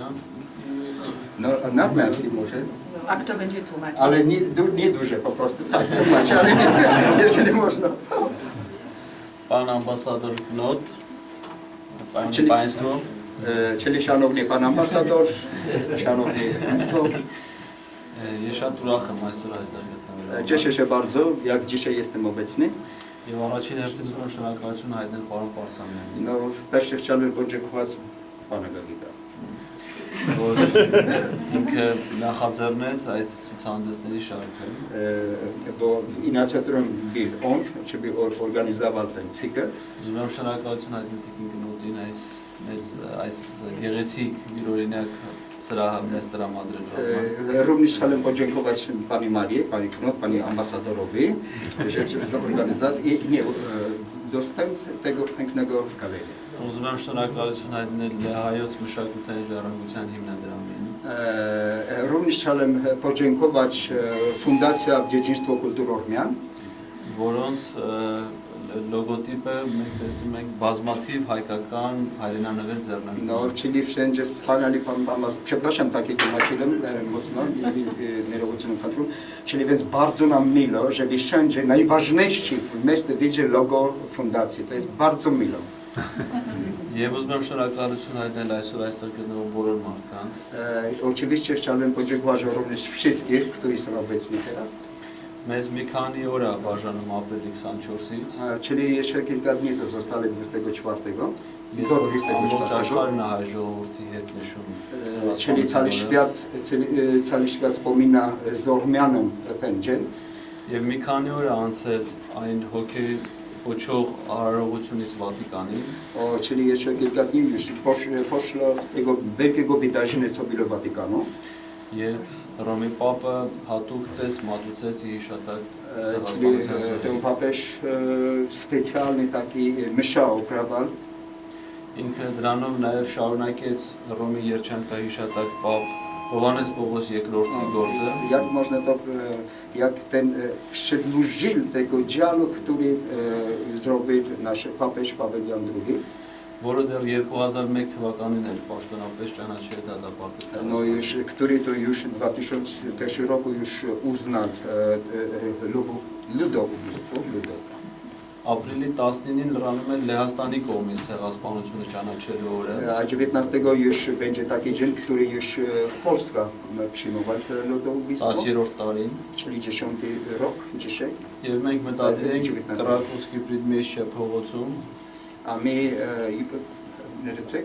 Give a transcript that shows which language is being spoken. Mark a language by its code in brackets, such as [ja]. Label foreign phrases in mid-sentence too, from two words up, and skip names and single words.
[pl] Na armeńskim może. A kto będzie tłumaczył? Ale nie duże po prostu tak tłumaczyć, ale nie, jeżeli można. Pan ambasador Knot, Czyli- Państwo, Czyli szanowny pan ambasador, szanowni państwo, [hy] Եսhat ուրախ եմ այսօր այստեղ գտնվել։ [pl] cieszę się bardzo, jak dzisiaj jestem obecny. [hy] Եվ առաջին հերթին ուրախ շնորհակալություն հայտնել պարոն Պարսամյանին, [pl] No, wreszcie chciałbym podziękować pana Gawida. [hy] որ ինքը նախաձեռնեց այս ցուցահանդեսների շարքը [pl] Bo inicjatorem był on, czyli organizował ten cykl. [hy] Ուզում եմ շնորհակալություն հայտնել Տիկին Կնոտին այս գեղեցիկ յուրօրինակ սրահը մեզ տրամադրելու համար։ [pl] Również chciałem podziękować pani Marii, pani Knot, pani ambasadorowi, za organizację i dostęp tego pięknego galerii. [hy] Ուզում եմ շնորհակալություն հայտնել Լեհայոց մշակութային ժառանգության հիմնադրամին, [pl] Również chciałem podziękować Fundacja Dziedzictwo Kultury Ormian, [hy] որոնց լոգոտիպը մենք տեսնում ենք բազմաթիվ հայկական հայրենանվեր ձեռնարկում։ [pl] no, czyli wszędzie wspaniali pan ambasador, przepraszam, takie tłumaczyłem mocno, nie robiłem kadru, czyli więc bardzo nam miło, że wszędzie najważniejszy w mieście wiecie logo fundacji, to jest bardzo miło. [hy] Եվ ուզում եմ շնորհակալություն հայտնել այսօր այստեղ գտնվող բոլոր մարդկանց, [pl] Oczywiście chciałbym podziękować również wszystkich, którzy są obecni teraz. [hy] մեզ մի քանի օր է բաժանում ապրիլի 24-ից, [pl] Czyli jeszcze kilka dni to zostali 24 do [hy] ամբողջ 24. աշխարհն է հայ ժողովրդի հետ նշում։ [pl] Czyli cały świat wspomina z Ormianem ten dzień. [hy] Եվ մի քանի օր է անցել այն հոգի ոչող արարողությունից Վատիկանին, [pl] Czyli jeszcze kilka dni już poszło z tego wielkiego wydarzenia, co było w Watykanu. [hy] եւ Ռոմի Պապը հատուկ ծես մատուցեց հիշատակ [pl] Czyli [hy] ցեղասպանության [pl] ten [hy] զոհերի։ [pl] papież specjalny taki msza oprawał. [hy] Ինքը դրանով նաև շարունակեց Ռոմի երջանկահիշատակ Պապ Հովհաննես Պողոս II-ի գործը, [pl] Jak można to, jak ten przedłużył tego działu, który zrobił nasz papież Paweł Jan II. [hy] որը դեռ 2001 թվականին էր պաշտոնապես ճանաչել դատապարտել [pl] No już, który to już w 2001 roku już uznał ludobójstwo. [hy] Ապրիլի 19-ին լրանում է Լեհաստանի կողմից ցեղասպանությունը ճանաչելու օրը, [pl] A 19 już będzie taki dzień, który już Polska przyjmować ludobójstwo, [hy] 10-րդ տարին, [pl] czyli 10 rok dzisiaj. [hy] եւ մենք մտադիր ենք 19. Կրակովսկի Պրիդմեշչիա փողոցում, [pl] A my Rycyk,